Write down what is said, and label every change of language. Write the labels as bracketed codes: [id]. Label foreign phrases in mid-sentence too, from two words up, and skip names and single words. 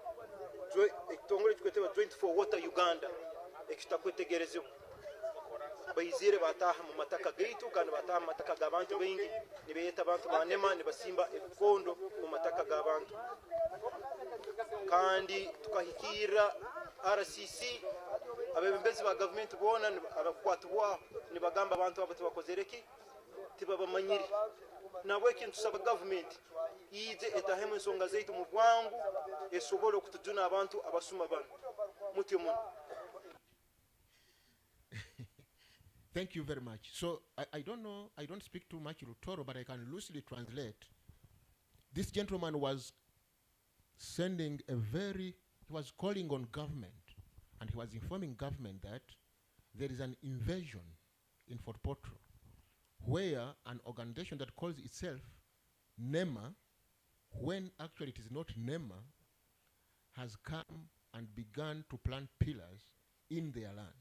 [ttj] Joint for Water Uganda, ekitakwetegerezebwa bayizire bataha mu mataka gaitu, kandi bataha mu mataka g'abantu bengi, nibeyeta abantu banema nibasimba ebikondo mu mataka g'abantu. Kandi tukahikira RCC, abebembezi ba gavumenti boona abakwatibwaho nibagamba abantu abo tibakozereki, tibabamanyire. Nabwe ekintu tusaba gavumenti ije etahemu ensonga zaitu mu bwangu, esobole okutujuna abantu abasuma bano. Mutyo muno. [en] Thank you very much. So I don't know, I don't speak too much Lutoro, but I can loosely translate. This gentleman was sending he was calling on government, and he was informing government that there is an invasion in Fort Potro, where an organization that calls itself NEMA, when actually it is not NEMA, has come and begun to plant pillars in their land.